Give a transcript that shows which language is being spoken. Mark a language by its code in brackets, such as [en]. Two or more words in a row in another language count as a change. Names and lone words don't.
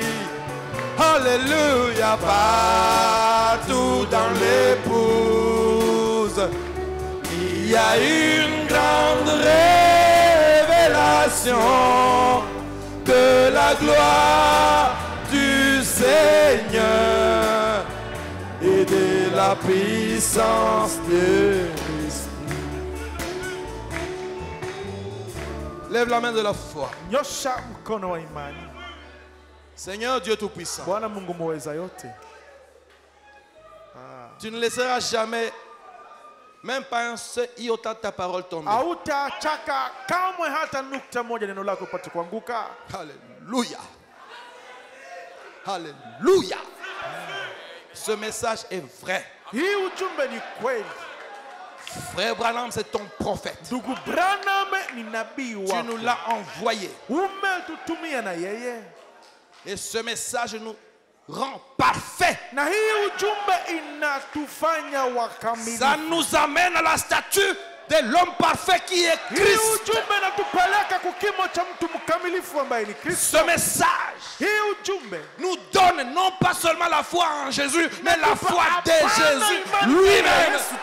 [fr] Alléluia, partout dans l'épouse, il y a une grande révélation de la gloire du Seigneur et de la puissance de l'Esprit. Lève la main de la foi. [sw] Nyosha mkono wa imani. [fr] Seigneur Dieu Tout-Puissant, [sw] Bwana Mungu muweza yote, [fr] tu ne laisseras jamais, même pas un seul iota de ta parole tomber. [sw] hautachaka kamwe hata nukta moja neno lako ipate kuanguka. [fr] Alléluia. Alléluia. Ce message est vrai. [sw] Hii ujumbe ni kweli. [fr] Frère Branham, c'est ton prophète. [sw] Ndugu Branham ni nabii wako. [fr] Tu nous l'as envoyé. [sw] Umetutumia na yeye. [fr] Et ce message nous rend parfait. [sw] Na hii ujumbe inatufanya wakamilifu. [fr] Ça nous amène à la statue de l'homme parfait qui est Christ. Ce message nous donne non pas seulement la foi en Jésus, mais la foi de Jésus lui-même.